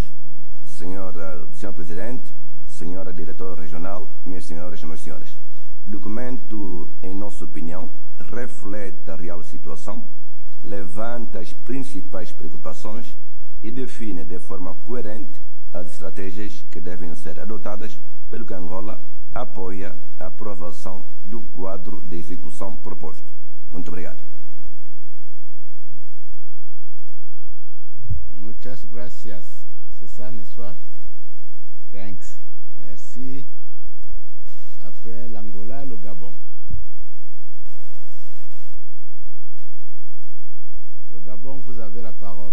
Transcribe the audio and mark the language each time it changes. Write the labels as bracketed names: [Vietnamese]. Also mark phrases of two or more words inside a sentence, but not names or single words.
[Portuguese] Senhor Presidente, Senhora Diretora Regional, minhas senhoras e meus senhores, o documento, em nossa opinião, reflete a real situação, levanta as principais preocupações e define de forma coerente as estratégias que devem ser adotadas, pelo que Angola apoia a aprovação do quadro de execução proposto. Muito obrigado. [Spanish] Muchas gracias. [French] C'est ça, n'est-ce pas? Thanks. Merci. Après l'Angola, le Gabon. Le Gabon, vous avez la parole.